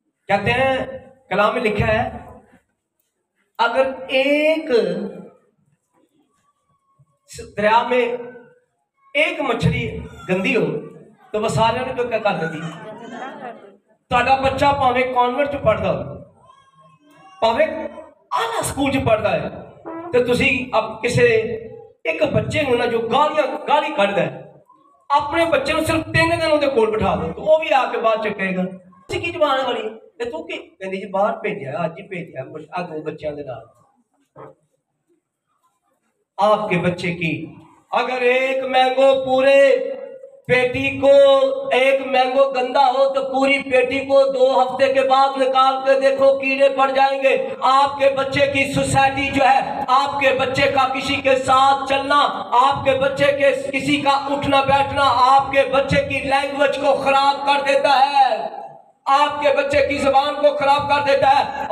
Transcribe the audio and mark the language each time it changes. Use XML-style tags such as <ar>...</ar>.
<hi>कहते हैं कलाम में लिखा है अगर एक दरिया में एक मछली गंदी हो तो वह सारे ने क्या कर देती?</hi> <pa>ਤੁਹਾਡਾ ਬੱਚਾ ਭਾਵੇਂ ਕਨਵੈਂਟ ਚ ਪੜਦਾ ਭਾਵੇਂ ਆਲਾ ਸਕੂਲ ਚ ਪੜਦਾ ਹੈ ਤੇ ਤੁਸੀਂ ਕਿਸੇ ਇੱਕ ਬੱਚੇ ਨੂੰ ਨਾ ਜੋ ਗਾਲੀ ਕੱਢਦਾ ਹੈ ਆਪਣੇ ਬੱਚੇ ਨੂੰ ਸਿਰਫ 3 ਦਿਨ ਉਹਦੇ ਕੋਲ ਬਿਠਾ ਦਿਓ तो ਉਹ ਵੀ ਆ ਕੇ ਬਾਅਦ ਚ ਕਹੇਗਾ ਤੁਸੀਂ ਕੀ ਜ਼ਬਾਨ ਵਾਲੀ ਤੇ ਤੂੰ ਕੀ ਕਹਿੰਦੀ ਜੀ ਬਾਹਰ ਭੇਜਿਆ ਅੱਜ ਹੀ ਭੇਜਿਆ ਆ 2 ਬੱਚਿਆਂ ਦੇ ਨਾਲ।</pa> <hi>आपके बच्चे की अगर एक मैंगो पूरे पेटी को एक मैंगो गंदा हो तो पूरी पेटी को 2 हफ्ते के बाद निकाल कर देखो कीड़े पड़ जाएंगे। आपके बच्चे की सोसाइटी जो है, आपके बच्चे का किसी के साथ चलना, आपके बच्चे के किसी का उठना बैठना आपके बच्चे की लैंग्वेज को खराब कर देता है, आपके बच्चे की जुबान को खराब कर देता है।</hi>